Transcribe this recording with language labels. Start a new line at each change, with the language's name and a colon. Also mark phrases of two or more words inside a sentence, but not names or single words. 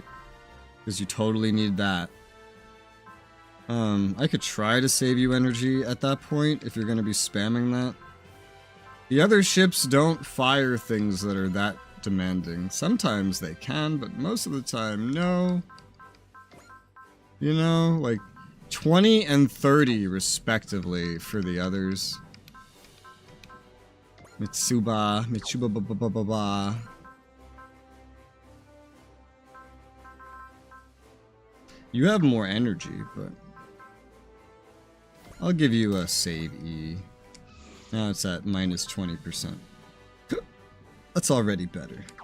English: Because you totally need that. I could try to save you energy at that point if you're going to be spamming that. The other ships don't fire things that are that demanding. Sometimes they can, but most of the time, no. You know, like 20 and 30 respectively for the others. Mitsuba ba ba ba ba ba. You have more energy, but I'll give you a save E. Now it's at minus 20%. That's already better.